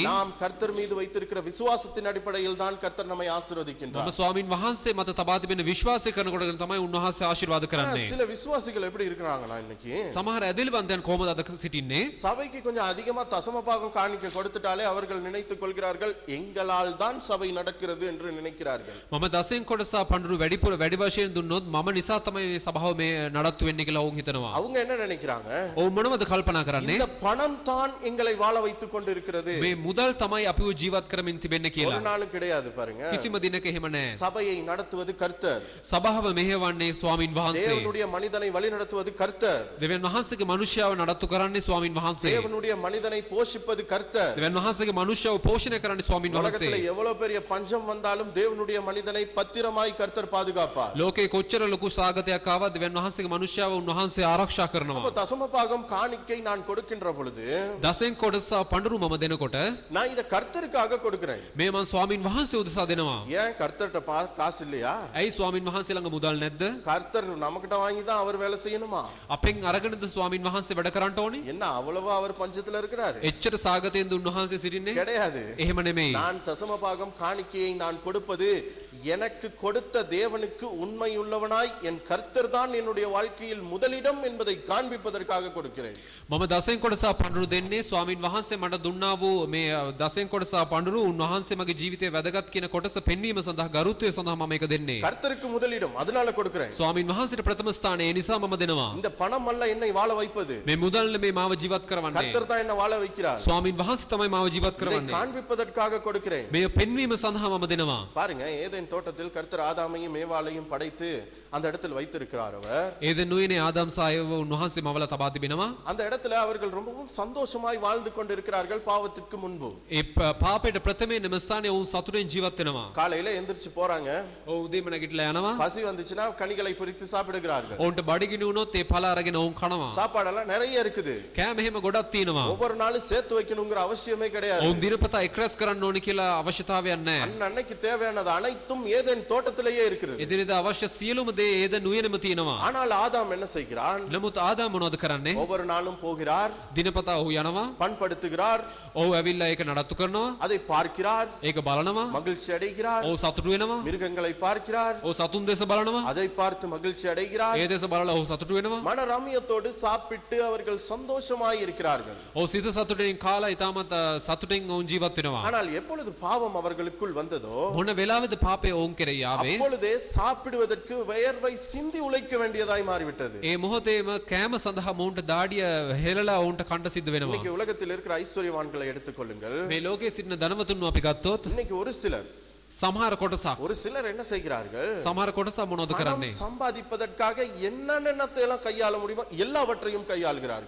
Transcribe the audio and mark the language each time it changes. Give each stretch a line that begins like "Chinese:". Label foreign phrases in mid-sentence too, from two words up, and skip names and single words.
Tamil: நாம் கர்த்தர் மீது வைத்திருக்கிற விசுவாசத்தின் அடிப்படையில் தான் கர்த்தர் நம்மை ஆசீர்வதிக்கின்றார்.
Sinhala: මම ස්වාමින් වහන්සේ මත තබා තිබෙන විශ්වාසය කරන කොටගෙන තමයි උන්වහන්සේ ආශිර්වාද කරන්නේ.
Tamil: சில விசுவாசிகள் எப்படி இருக்கிறாங்கன்னா இன்னைக்கு
Sinhala: සමහර ඇදහිලිවන්තයන් කොහොමද අද සිටින්නේ?
Tamil: சபைக்கு கொஞ்சம் அதிகமா தசமபாகம் காணிக்க கொடுத்துட்டாலே அவர்கள் நினைத்துக் கொள்கிறார்கள் எங்களால் தான் சபை நடக்கிறது என்று நினைக்கிறார்கள்.
Sinhala: මම දසෙන් කොටස පඬුරු වැඩිපුර වැඩි වශයෙන් දුන්නොත් මම නිසා තමයි මේ සභාව මේ නඩත්තු වෙන්නේ කියලා ඔවුන් හිතනවා.
Tamil: அவங்க என்ன நினைக்கிறாங்க?
Sinhala: ඔවුන් මොනවද කල්පනා කරන්නේ?
Tamil: இந்த பணம் தான் எங்களை வாழ வைத்துக் கொண்டு இருக்கிறது.
Sinhala: මේ මුදල් තමයි අපිව ජීවත් කරමින් තිබෙන්නේ
Tamil: ஒரு
Sinhala: කියලා.
Tamil: நாளும் கிடையாது பாருங்க.
Sinhala: කිසිම දිනක එහෙම නැහැ.
Tamil: சபையை நடத்த நடத்துவது கர்த்தர்.
Sinhala: සභාව මෙහෙවන්නේ ස්වාමින් වහන්සේ.
Tamil: தேவனுடைய மனிதனை வழி நடத்துவது கர்த்தர்.
Sinhala: දෙවියන් වහන්සේගේ මනුෂ්‍යව නඩත්තු කරන්නේ ස්වාමින් වහන්සේ.
Tamil: தேவனுடைய மனிதனை போஷிப்பது கர்த்தர்.
Sinhala: දෙවියන් වහන්සේගේ මනුෂ්‍යව පෝෂණය කරන්නේ ස්වාමින් වහන්සේ.
Tamil: உலகத்துல எவ்வளவு பெரிய பஞ்சம் வந்தாலும் தேவனுடைய மனிதனை பத்திரமாய் கர்த்தர் பாதுகாப்பார்.
Sinhala: ලෝකේ කොච්චර ලොකු සාගතයක් ආවත් දෙවියන් වහන්සේගේ මනුෂ්‍යව උන්වහන්සේ ආරක්ෂා කරනවා.
Tamil: அப்ப தசம பாகம் காணிக்கை நான் கொடுக்கின்ற பொழுது
Sinhala: දසෙන් කොටස පඬුරු මම දෙනකොට
Tamil: நான் இத கர்த்தருக்காக கொடுக்கிறேன்.
Sinhala: මේ මං ස්වාමින් වහන්සේ උදෙසා දෙනවා.
Tamil: ஏன் கர்த்தர்ட்ட காசு இல்லையா?
Sinhala: ඇයි ස්වාමින් වහන්සේ ළඟ මුදල් නැද්ද?
Tamil: கர்த்தர் நமக்கிட்ட வாங்கி தான் அவர் வேலை செய்யணுமா?
Sinhala: අපෙන් අරගෙනද ස්වාමින් වහන්සේ වැඩ කරන්න ඕනේ?
Tamil: என்ன அவ்வளவா அவர் பஞ்சத்துல இருக்கிறாரு?
Sinhala: එච්චර සාගතයෙන්ද උන්වහන්සේ සිටින්නේ?
Tamil: கிடையாது.
Sinhala: එහෙම නෙමෙයි.
Tamil: நான் தசம பாகம் காணிக்கையை நான் கொடுப்பது எனக்கு கொடுத்த தேவனுக்கு உண்மை உள்ளவனாய் என் கர்த்தர் தான் என்னுடைய வாழ்க்கையில் முதலிடம் என்பதை காண்பிப்பதற்காக கொடுக்கிறேன்.
Sinhala: මම දසෙන් කොටස පඬුරු දෙන්නේ ස්වාමින් වහන්සේ මට දුන්නා වූ මේ දසෙන් කොටස පඬුරු උන්වහන්සේ මගේ ජීවිතයේ වැදගත් කියන කොටස පෙන්වීම සඳහා ගරුත්වය සඳහා මම ඒක දෙන්නේ.
Tamil: கர்த்தருக்கு முதலிடம் அதனால கொடுக்கிறேன்.
Sinhala: ස්වාමින් වහන්සේට ප්‍රථම ස්ථානය ඒ නිසා මම දෙනවා.
Tamil: இந்த பணம் அல்ல என்னை வாழ வைப்பது.
Sinhala: මේ මුදල් මේ මාව ජීවත් කරවන්නේ.
Tamil: கர்த்தர் தான் என்னை வாழ வைக்கிறார்.
Sinhala: ස්වාමින් වහන්සේ තමයි මාව ජීවත්
Tamil: இதை
Sinhala: කරවන්නේ.
Tamil: காண்பிப்பதற்காக கொடுக்கிறேன்.
Sinhala: මේ පෙන්වීම සඳහා මම දෙනවා.
Tamil: பாருங்க ஏதேன் தோட்டத்தில் கர்த்தர் ஆதாமையும் ஏவாளையும் படைத்து அந்த இடத்தில் வைத்திருக்கிறார் அவர்.
Sinhala: ඒදෙන් නුයනේ ආදම් සායව උන්වහන්සේ මවල තබා තිබෙනවා.
Tamil: அந்த இடத்துல அவர்கள் ரொம்பவும் சந்தோஷமாய் வாழ்ந்து கொண்டிருக்கிறார்கள் பாவத்திற்கு முன்பு.
Sinhala: ඒ පාපයට ප්‍රථමයෙන් එම ස්ථානයේ වුන් සතුටෙන් ජීවත් වෙනවා.
Tamil: காலையில எந்திரிச்சு போறாங்க.
Sinhala: ඔව් උදේම නැගිටලා යනවා.
Tamil: பசி வந்துச்சுன்னா கனிகளை பறித்து சாப்பிடுகிறார்கள்.
Sinhala: ඔවුන්ට බඩගිනි වුණොත් ඒ පළ අරගෙන ඔවුන් කනවා.
Tamil: சாப்பாடெல்லாம் நிறைய இருக்குது.
Sinhala: කෑම එහෙම ගොඩක් තියෙනවා.
Tamil: ஒவ்வொரு நாளும் சேர்த்து வைக்கணுங்கிற அவசியமே கிடையாது.
Sinhala: ඔවුන් දිනපතා එක්රැස් කරන්න ඕනි කියලා අවශ්‍යතාවයක් නැහැ.
Tamil: அன்னைக்கு தேவையானது அனைத்தும் ஏதேன் தோட்டத்திலேயே இருக்கிறது.
Sinhala: එදිනෙදා අවශ්‍ය සියලුම දේ ඒදෙන් නුයනේම තියෙනවා.
Tamil: ஆனால் ஆதாம் என்ன செய்கிறான்?
Sinhala: නමුත් ආදාම් මොනවද කරන්නේ?
Tamil: ஒவ்வொரு நாளும் போகிறார்,
Sinhala: දිනපතා ඔහු යනවා.
Tamil: பண்படுத்துகிறார்,
Sinhala: ඔහු ඇවිල්ලා ඒක නඩත්තු කරනවා.
Tamil: அதை பார்க்கிறார்,
Sinhala: ඒක බලනවා.
Tamil: மகிழ்ச்சி அடைகிறார்,
Sinhala: ඔහු සතුටු වෙනවා.
Tamil: மிருகங்களை பார்க்கிறார்,
Sinhala: ඔහු සතුන් දෙස බලනවා.
Tamil: அதை பார்த்து மகிழ்ச்சி அடைகிறார்.
Sinhala: ඒ දෙස බලලා ඔහු සතුටු වෙනවා.
Tamil: மனரம்யத்தோடு சாப்பிட்டு அவர்கள் சந்தோஷமாய் இருக்கிறார்கள்.
Sinhala: ඔහු සිත සතුටින් කාලා ඉතාමත් සතුටින් ඔවුන් ජීවත් වෙනවා.
Tamil: ஆனால் எப்பொழுது பாவம் அவர்களுக்குள் வந்ததோ
Sinhala: මොන වෙලාවෙද පාපය ඔවුන් කෙරෙහි ආවේ?
Tamil: அப்பொழுதே சாப்பிடுவதற்கு வியர்வை சிந்தி உழைக்க வேண்டியதாய் மாறிவிட்டது.
Sinhala: ඒ මොහොතේම කෑම සඳහා මොවුන්ට දාඩිය හෙලලා ඔවුන්ට කන්න සිද්ධ වෙනවා.
Tamil: இன்னைக்கு உலகத்தில் இருக்கிற ஐஸ்வர்யவான்களை எடுத்துக்கொள்ளுங்கள்.
Sinhala: මේ ලෝකයේ සිටින ධනවතුන්ව අපි ගත්තොත්
Tamil: இன்னைக்கு ஒரு சிலர்
Sinhala: සමහර කොටසක්
Tamil: ஒரு சிலர் என்ன செய்கிறார்கள்?
Sinhala: සමහර කොටසක් මොනවද
Tamil: பணம்
Sinhala: කරන්නේ?
Tamil: சம்பாதிப்பதற்காக என்னென்னத்தை எல்லாம் கையாள முடியுமோ எல்லாவற்றையும் கையாளுகிறார்கள்.